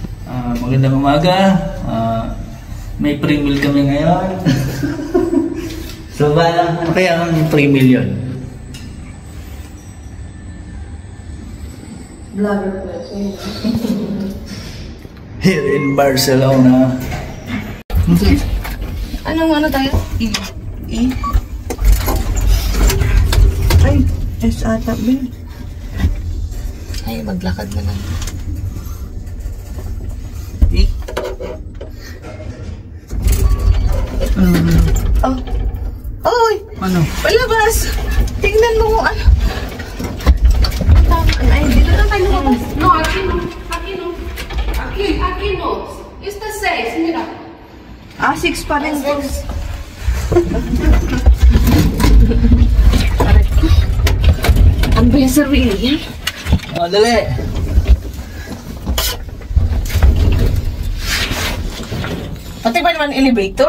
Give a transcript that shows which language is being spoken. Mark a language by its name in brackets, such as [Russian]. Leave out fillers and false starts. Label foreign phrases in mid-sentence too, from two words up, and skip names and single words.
[Filipino] Magandang umaga. May pre-meal kami ngayon. So, ano kaya ang pre-meal yun? Vlogger po. [English] Here in Barcelona. [Filipino] Anong tayo? E? Ay, S ata ba? Ay, maglakad na lang. E? Oh. Oy! Ano? Palabas! Tingnan mo kung ano. Ay, dito na tayo lumabas. [Spanish] No, aquí no. Aquí no. Aquí no. Este es 6, mira. [Filipino] 6 pa rin. Ang besa really? Dali! Pati ba naman elevator?